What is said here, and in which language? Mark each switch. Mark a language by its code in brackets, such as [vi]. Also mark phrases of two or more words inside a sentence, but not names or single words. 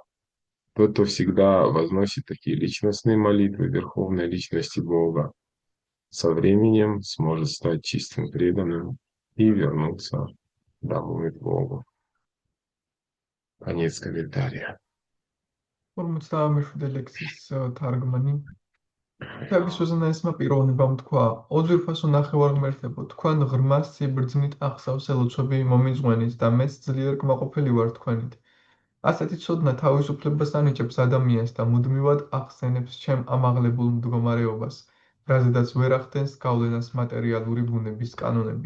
[ru] Тот, кто всегда возносит такие личностные молитвы Верховной Личности Бога, со временем сможет стать чистым преданным и вернуться домой к Богу. Конец комментария. [ka] 57 ლექსის თარგმანი. თების უზენაესმა პიროვნებამ თქვა: ოძვირფასო ნახევარ-ღმერთებო, თქვენ ღრმას სიბრძნით ახსავს ელოცვები მომიძღვენით და მეც ძლიერ კმაყოფილი ვარ თქვენით. ასეთი ცოდნა თავისუფლებას ანიჭებს ადამიანს და მუდმივად ახსენებს ჩემ ამაღლებულ მდგომარეობას, რაზედაც ვერ ახდენს გავლენას მატერიალური ბუნების კანონები.